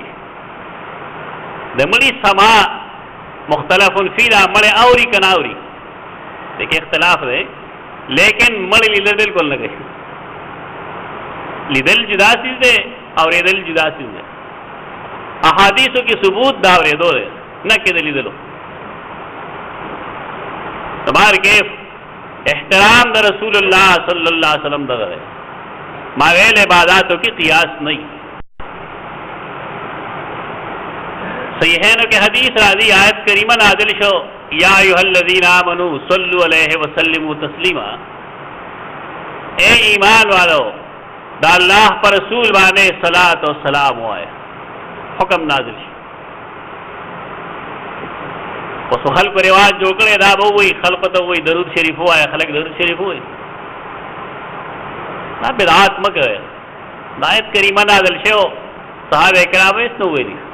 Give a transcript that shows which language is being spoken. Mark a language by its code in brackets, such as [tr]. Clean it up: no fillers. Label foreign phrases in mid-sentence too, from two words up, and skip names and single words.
[ps] د مړي سما [ar] مختلف فی [ps] دا مړی اوري که نه اوري، دې کې اختلاف دی، لیکن مړی لیدل بالکل نه کوي. لیدل جدا چیز دی، اورېدل جدا چیز دی. احادیثو کې ثبوت دا اورېدو دی، نه کې د لیدلو. تمہار کیف احترام د رسول اللہ [ar] صلی اللہ علیہ وسلم [ps] دغه دی. ما ویل عباداتو کې قیاس نہیں. صحیحینو کې حدیث راځي، آیت کریمه نازل شو، [ar] یا ایها الذین آمنوا صلوا علیه وسلموا تسلیما. [ur] اے ایمان والو [ps] دا اللہ پر رسول باندې صلوات و سلام وایي، حکم نازل شي. اوس خلق رواج جوړ کړي دا به وایي، خلق ته وایي درود شریف وایي، خلک درود شریف وایي. دا بدعات مه کوئ. دا آیت کریمه نازل شو، صحابه کرام یې نو ویلي.